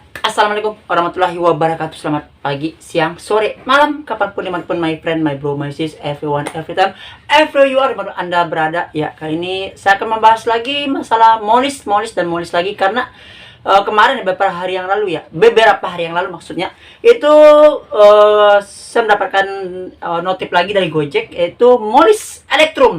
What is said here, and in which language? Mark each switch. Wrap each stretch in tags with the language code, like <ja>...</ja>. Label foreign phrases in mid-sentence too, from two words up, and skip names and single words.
<ar>السلام عليكم ورحمة الله وبركاته.</ar> <id>Selamat pagi, siang, sore, malam, kapanpun, dimanapun,</id> <en>my friend, my bro, my sis, everyone, every time, everywhere you are,</en> <id>dimanapun Anda berada. Ya, kali ini saya akan membahas lagi masalah molis lagi. Karena kemarin, beberapa hari yang lalu maksudnya, itu saya mendapatkan notif lagi dari Gojek, yaitu molis elektrum.</id>